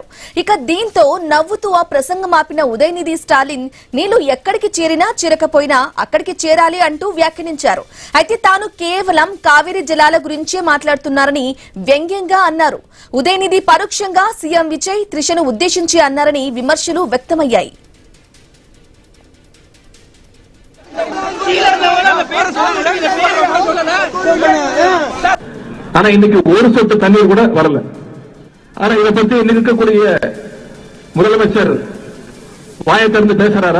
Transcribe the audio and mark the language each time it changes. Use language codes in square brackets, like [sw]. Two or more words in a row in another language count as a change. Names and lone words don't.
[te] ఇక దీంతో నవ్వుతూ ఆ ప్రసంగం ఆపిన ఉదయనిధి స్టాలిన్ నీళ్లు ఎక్కడికి చేరినా చేరకపోయినా అక్కడికి చేరాలి అంటూ వ్యాఖ్యానించారు. అయితే తాను కేవలం కావేరీ జలాల గురించే మాట్లాడుతున్నారని వ్యంగ్యంగా అన్నారు. ఉదయనిధి పరోక్షంగా సీఎం విజయ్ త్రిషను ఉద్దేశించి అన్నారని విమర్శలు వ్యక్తమయ్యాయి. [ta] ஆனா இன்னைக்கு ஒரு சொட்டு தண்ணீர் கூட வரல. ஆனா இதை பத்தி இன்னைக்கு இருக்கக்கூடிய முதலமைச்சர் வாயை திறந்து பேசுறாரா?